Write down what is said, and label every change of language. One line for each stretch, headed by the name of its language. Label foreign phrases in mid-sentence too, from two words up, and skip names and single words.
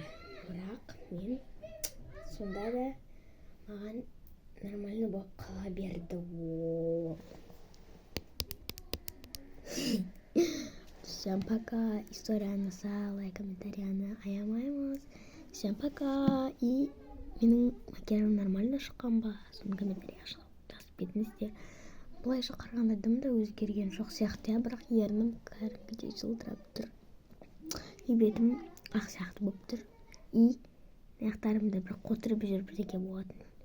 Kazakh: Бірақ мен сонда да маған нормально болып қала берді.
Russian: Всем пока.
Kazakh: Историяны салай, комментарияны аямаймыз.
Russian: Всем пока.
Kazakh: И менің макияжым нормально шыққан ба? Соны комментария жазып кетіңіздер. Былайша қарағанда дым да өзгерген жоқ сияқты, бірақ ернім кәдімгідей жылтырап тұр. И бетім ақ сияқты болып тұр. И аяқтарымда бір қотырып жүріп бірдеңе болатын.